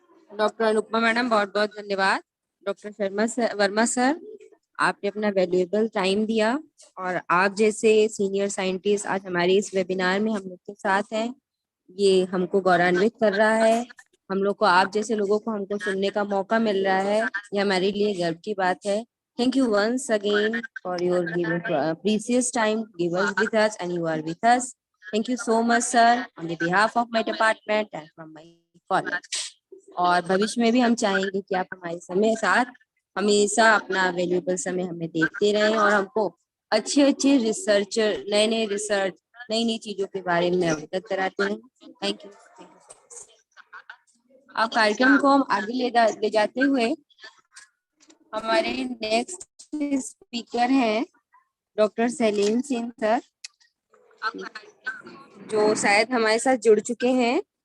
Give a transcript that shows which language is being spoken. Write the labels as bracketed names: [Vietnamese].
[Hindi] Doctor Anupama madam बहुत बहुत धन्यवाद। डॉक्टर वर्मा सर आपने अपना वैल्यूएबल टाइम दिया और आप जैसे सीनियर साइंटिस्ट आज हमारे इस वेबिनार में हम लोग के साथ हैं। ये हमको गौरवान्वित कर रहा है। हम लोग को आप जैसे लोगों को हमको सुनने का मौका मिल रहा है, ये हमारे लिए गर्व की बात है। [English] Thank you once again for your giving precious time, give us with us, and you are with us. Thank you so much, sir, on the behalf of my department and from my college. [Hindi] और भविष्य में भी हम चाहेंगे कि आप हमारे समय साथ हमेशा अपना वैल्यूएबल समय हमें देते रहें और हमको अच्छे अच्छे रिसर्चर, नए नए रिसर्च, नई नई चीजों के बारे में अवगत कराते रहें। Thank you. अब कार्यक्रम को हम आगे ले जाते हुए हमारे नेक्स्ट स्पीकर हैं डॉक्टर सलीम सिंह सर, जो शायद हमारे साथ जुड़ चुके हैं।